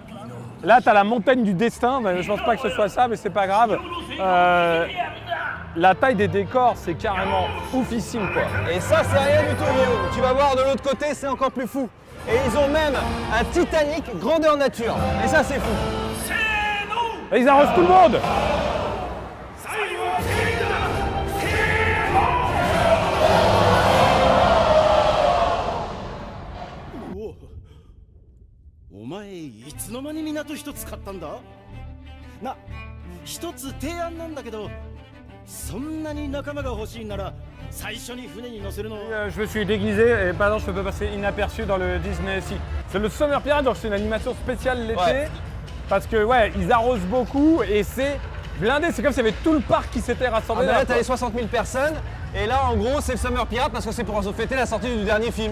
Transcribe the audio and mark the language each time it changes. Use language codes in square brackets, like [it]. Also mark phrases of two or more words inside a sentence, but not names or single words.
[fr] Là, tu as la montagne du destin, je pense pas que ce soit ça, mais c'est pas grave. La taille des décors, c'est carrément oufissime, quoi. Et ça, c'est rien du tout, Guillaume. Tu vas voir de l'autre côté, c'est encore plus fou. Et ils ont même un Titanic grandeur nature. Et ça, c'est fou. Et ils arrosent tout le monde. [ja] お前いつの間に港一つ買ったんだな、一つ提案なんだけど、そんなに仲間が欲しいなら最初に船に乗せるの。 [fr] Je me suis déguisé et pardon, je peux pas passer inaperçu dans le Disney Sea. C'est le Summer Pirate, donc c'est une animation spéciale l'été. Ouais. Parce que ouais, ils arrosent beaucoup et c'est blindé. C'est comme s'il y avait tout le parc qui s'était rassemblé. Là, là, t'as quoi. les 60 000 personnes. Et là, en gros, c'est le Summer Pirate parce que c'est pour fêter la sortie du dernier film.